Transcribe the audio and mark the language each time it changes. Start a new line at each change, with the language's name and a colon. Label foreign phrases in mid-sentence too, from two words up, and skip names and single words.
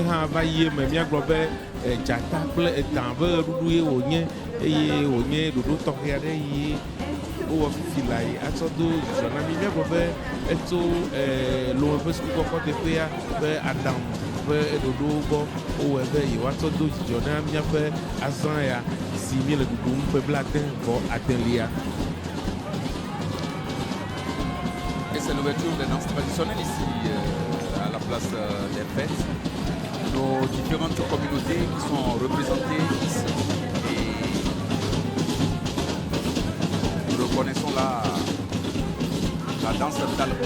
Ewe: hã va yi eme míagblɔ be dzata kple etã be ɣeɖuɖu ye wònye eye wònye ɖoɖo tɔxɛ aɖe yi wowɔ fifi la yi atsɔ do dzidzɔ na mí míagblɔ be etso Lome ƒe sukukɔkɔ teƒea be Adam ƒe ɖoɖowo gbɔ wowɔe be yewoatsɔ do dzidzɔ na míaƒe azã ya si míele ɖuɖum ƒe 60
French: Et c'est l'ouverture des danses traditionnelles ici à la place des fêtes. Nos différentes communautés qui sont représentées ici. Et nous reconnaissons la danse Talkou.